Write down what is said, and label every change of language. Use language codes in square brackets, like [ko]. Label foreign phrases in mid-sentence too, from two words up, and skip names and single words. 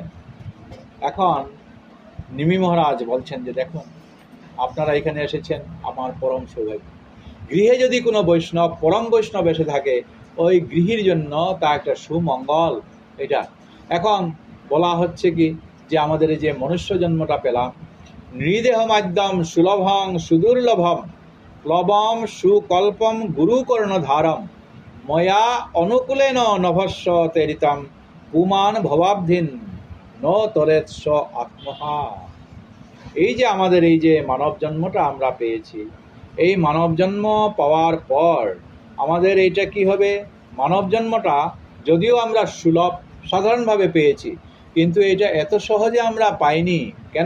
[bn] এখন নিমি মহারাজ বলছেন যে দেখুন, আপনারা এখানে এসেছেন আমার পরম সৌভাগ্য। গৃহে যদি কোনো বৈষ্ণব, পরম বৈষ্ণব এসে থাকে, ওই গৃহীর জন্য তা একটা সুমঙ্গল। এটা এখন বলা হচ্ছে কি, যে আমাদের এই যে মনুষ্য জন্মটা পেলাম, [sa] নৃদেহ মাধ্যম সুলভং সুদুর্লভম প্লবম সুকল্পম গুরুকর্ণধারম ময়া অনুকূলেন নভস্য তেরিতম পুমান ভবাব্ধিন ন তরেৎস আত্মহা। [bn] এই যে আমাদের এই যে মানব জন্মটা আমরা পেয়েছি, এই মানব জন্ম পাওয়ার পর আমাদের এইটা কি হবে? মানব জন্মটা যদিও আমরা সুলভ সাধারণভাবে পেয়েছি, কিন্তু এটা এত সহজে আমরা পাইনি। কেন?